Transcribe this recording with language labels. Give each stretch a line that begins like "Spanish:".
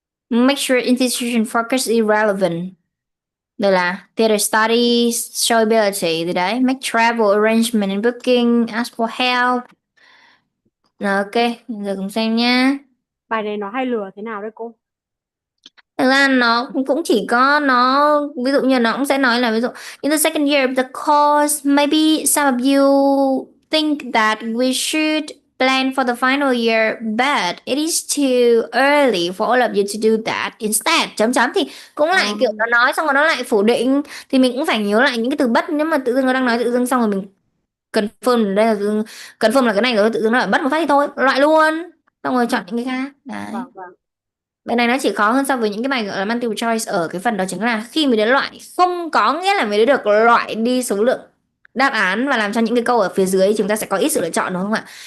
English: Make sure institution focus is relevant.
Vietnamese: Đây là theater studies, showability thì đấy.
English: Make travel arrangement and booking, ask for help.
Vietnamese: Rồi, ok, giờ cùng xem nha. Bài này nó hay lừa thế nào đấy cô? Thực ra nó cũng chỉ có nó, ví dụ
English: như nó cũng sẽ nói là ví dụ in the second year of the course, maybe some of you think that we should plan for the final year, but it is too early for all of you to do that.
Vietnamese: Instead, chấm chấm thì cũng lại kiểu nó nói xong rồi nó lại phủ định, thì mình cũng phải nhớ lại những cái từ bất, nếu mà tự dưng nó đang nói tự dưng xong rồi mình confirm đây là tự dưng, confirm là cái này rồi tự dưng nó lại bất một phát thì thôi, loại luôn. Xong rồi chọn những cái khác. Đấy. Bài này nó chỉ khó hơn so với những cái bài gọi là multiple choice ở cái phần đó chính là khi mấy đứa loại không có nghĩa là mấy đứa được loại đi số lượng đáp án và làm cho những cái câu ở phía dưới chúng ta sẽ có ít sự lựa chọn đúng không ạ?